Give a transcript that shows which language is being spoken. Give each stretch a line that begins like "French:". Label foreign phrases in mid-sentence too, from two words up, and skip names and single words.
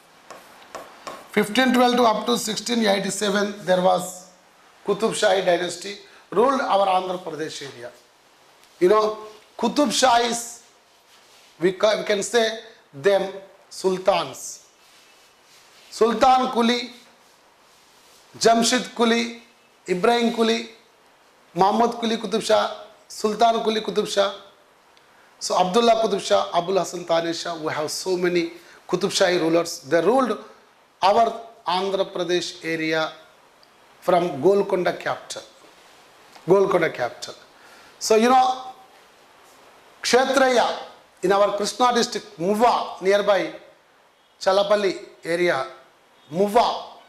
English: 1512 to up to 1687 there was Qutub Shahi dynasty ruled our Andhra Pradesh area. You know, Qutub Shahis, we can say them sultans. Sultan Kuli, Jamshid Kuli, Ibrahim Kuli, Muhammad Kuli Qutub Shah, Sultan Kuli Qutub Shah. So Abdullah Qutub Shah, Abul Hasan Thani Shah, we have so many Qutub Shahi rulers. They ruled our Andhra Pradesh area from Golconda capital. Golconda capital. So you know, Kshetraya in our Krishna district, Muva, nearby Chalapalli area, Muva.